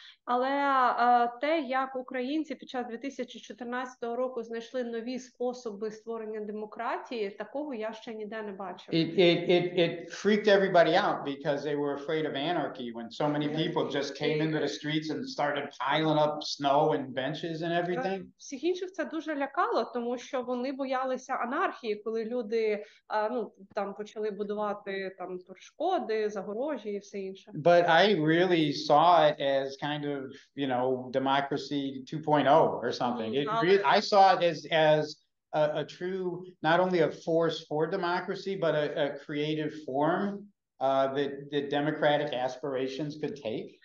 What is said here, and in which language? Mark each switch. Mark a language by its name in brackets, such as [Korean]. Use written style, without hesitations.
[Ukrainian] Але те, як українці під час 2014 року знайшли нові способи створення демократії, такого я ще ніде не бачив. [English] It freaked everybody out because they were afraid of anarchy when so many people just came into the streets and started piling up snow and benches and everything. [Ukrainian] Всіх інших це дуже лякало, тому що вони боялися анархії, коли люди там почали будувати там перешкоди, загорожі і все інше. [English] But I really saw it as kind of, democracy 2.0 or something. I saw it as a true, not only a force for democracy, but a creative form that democratic aspirations could take.